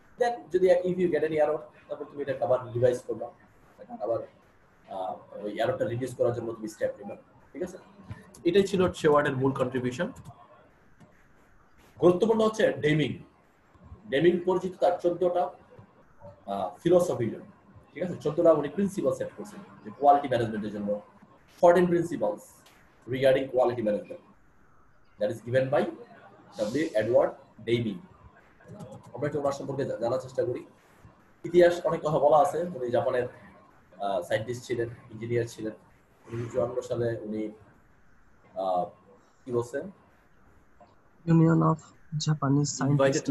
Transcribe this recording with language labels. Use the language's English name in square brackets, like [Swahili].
[Bangla] দেন যদি [English] if you get any error, [Bangla] তারপর তুমি এটা আবার রিভাইজ করবা, আবার ওই এররটা রিডিউস করার জন্য তুমি স্টেপ নিবা। ঠিক আছে, এটাই ছিল শেওয়ার্ডের মূল কন্ট্রিবিউশন। গুরুত্বপূর্ণ হচ্ছে ডেমিং। ডেমিং পরিচিত তার 14টা ফিলোসফির জন্য, ঠিক আছে? 14টা উনি প্রিন্সিপাল সেট করছেন যে কোয়ালিটি ম্যানেজমেন্টের জন্য। [English] 14 principles regarding quality management that is given by W. Edward Deming. [Bangla] আমরা একটু ওনার সম্পর্কে জানার চেষ্টা করি। ইতিহাস অনেক কথা বলা আছে। উনি জাপানের সায়েন্টিস্ট ছিলেন, ইঞ্জিনিয়ার ছিলেন। 1954 সালে উনি কি বলছেন, [English] Union of Japanese invited to